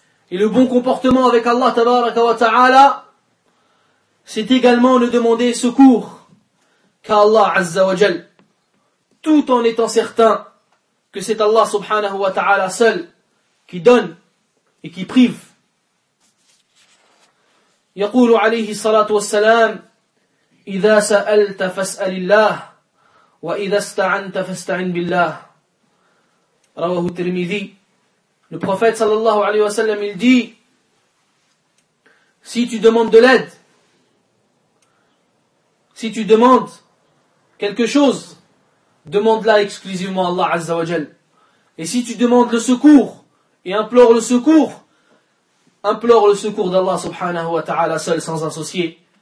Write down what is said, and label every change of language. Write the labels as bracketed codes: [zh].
[fr] Et le bon comportement avec Allah tabaraka wa ta'ala, c'est également ne demander secours qu'à Allah Azza wa Jal, tout en étant certain que c'est Allah subhanahu wa ta'ala seul qui donne et qui prive. [ar] يقول عليه الصلاة والسلام إذا سألت فاسأل الله وإذا استعنت فاستعن بالله. رواه الترمذي. [fr] Le prophète sallallahu alayhi wa sallam, il dit, si tu demandes de l'aide, si tu demandes quelque chose, demande-la exclusivement à Allah Azza wa Jal. Et si tu demandes le secours et implore le secours d'Allah subhanahu wa ta'ala seul sans associé.